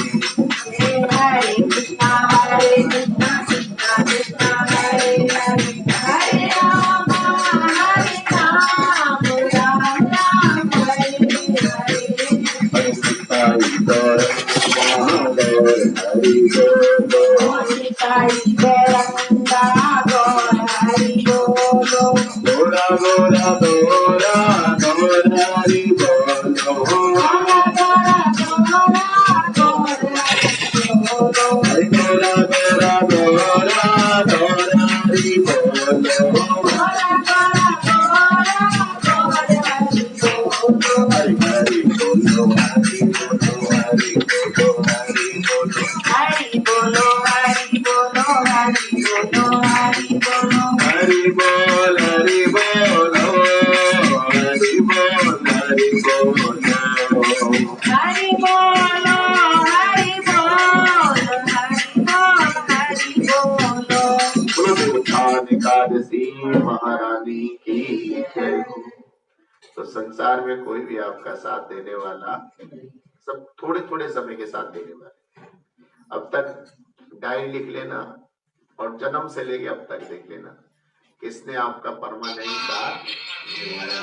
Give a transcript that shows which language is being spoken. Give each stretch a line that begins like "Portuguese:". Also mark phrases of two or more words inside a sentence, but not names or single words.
Sanskrit: हरे कृष्णा कृष्णा कृष्णा हरे हरे, हरे राम राम हरे हरे।
Hindi: हरे कृष्णा हरि बोलो, निताई गौरंगा गौर हरि बोलो। गोरा गोरा गोरा गोरा हरि बोलो। गोरा गोरा गोरा गौर हरि बोलो। हरि गोरा गोरा गोरा गोरा हरि बोलो। गोरा गोरा गोरा गौर हरि बोलो। हरि हरि बोलो, हरि बोलो, हरि बोलो, हरि बोलो। हरि बोलो हरि बोलो हरि बोलो हरि बोलो। हरि बोल हरि बोलो, हरि बोल हरि बोलो। हरि बोलो हरि बोलो हरि बोल हरि बोलो। बोलो देवोत्थान एकादशी महारानी की जय हो। तो संसार में कोई भी आपका साथ देने वाला, सब थोड़े थोड़े समय के साथ देने वाले। अब तक डायरी लिख लेना और जन्म से लेके अब तक देख लेना किसने आपका परमानेंट साथ निभाया।